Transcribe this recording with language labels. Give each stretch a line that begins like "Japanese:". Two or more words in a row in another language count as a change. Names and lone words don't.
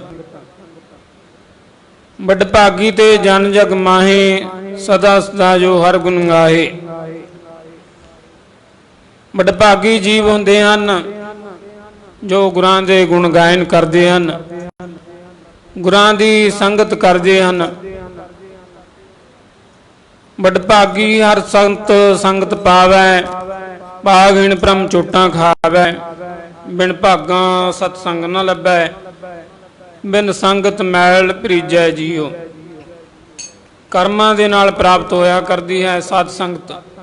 Punjabi: ਵਡਭਾਗੀ ਤੇ ਜਨ ਜਗ ਮਾਹੇ ਸਦਾ ਸਦਾ ਜੋ ਹਰ ਗੁਣ ਗਾਹੇ। ਵਡਭਾਗੀ ਜੀਵ ਹੁੰਦੇ ਹਨ ਜੋ ਗੁਰਾਂ ਦੇ ਗੁਣ
Hindi: गायन करते हैं
Punjabi: ਗੁਰਾਂ ਦੀ ਸੰਗਤ
Hindi: करते हैं।
Punjabi: ਵਡਭਾਗੀ ਹਰ ਸੰਤ ਸੰਗਤ ਪਾਵੈ, ਭਾਗਹੀਣ ਭ੍ਰਮ ਚੋਟਾਂ ਖਾਵੈ। ਬਿਨ ਭਾਗਾਂ ਸਤ ਸੰਗ ਨ ਲੱਭੈ, ਬਿਨ ਸੰਗਤ ਮੈਲ ਭਰੀਜੈ ਜੀਓ। ਕਰਮਾਂ ਦੇ ਨਾਲ ਪ੍ਰਾਪਤ ਹੋਇਆ ਕਰਦੀ ਹੈ ਸਤ ਸੰਗਤ।